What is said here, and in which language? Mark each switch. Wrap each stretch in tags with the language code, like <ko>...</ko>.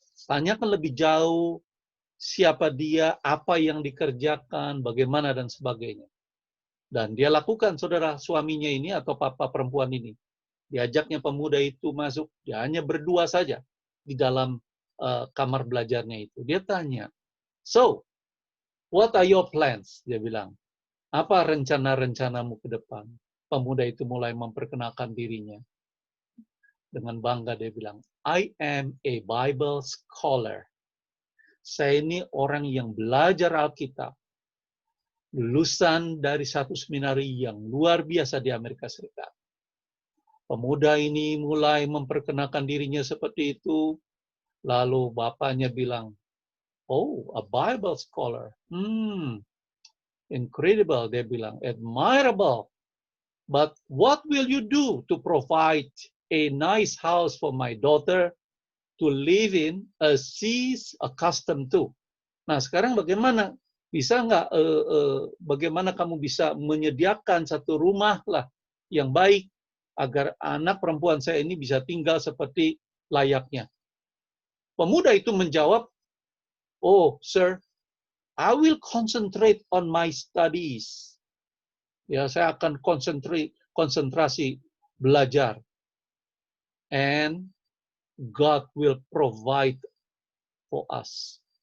<id>Tanyakan lebih jauh siapa dia, apa yang dikerjakan, bagaimana, dan sebagainya. Dan dia lakukan, saudara, suaminya ini atau papa perempuan ini. Diajaknya pemuda itu masuk, dia hanya berdua saja di dalam kamar belajarnya itu. Dia tanya,</id> <en>so, what are your plans?</en> <id>Dia bilang, apa rencana-rencanamu ke depan? Pemuda itu mulai memperkenalkan dirinya. Dengan bangga dia bilang,</id> <en>I am a Bible scholar.</en> <id>Saya ini orang yang belajar Alkitab. lulusan dari satu seminari yang luar biasa di Amerika Serikat. Pemuda ini mulai memperkenalkan dirinya seperti itu, lalu bapaknya bilang,</id> <en>"Oh, a Bible scholar. Incredible,"</en> <id>dia bilang,</id> <en>"admirable. But what will you do to provide a nice house for my daughter to live in as she's accustomed to?"</en> <id>Nah, sekarang bagaimana? Bisa nggak, bagaimana kamu bisa menyediakan satu rumah lah yang baik agar anak perempuan saya ini bisa tinggal seperti layaknya? Pemuda itu menjawab,</id> <en>"Oh, sir, I will concentrate on my studies."</en> <id>Ya, saya akan konsentrasi belajar.</id> <en>And God will provide for us.</en>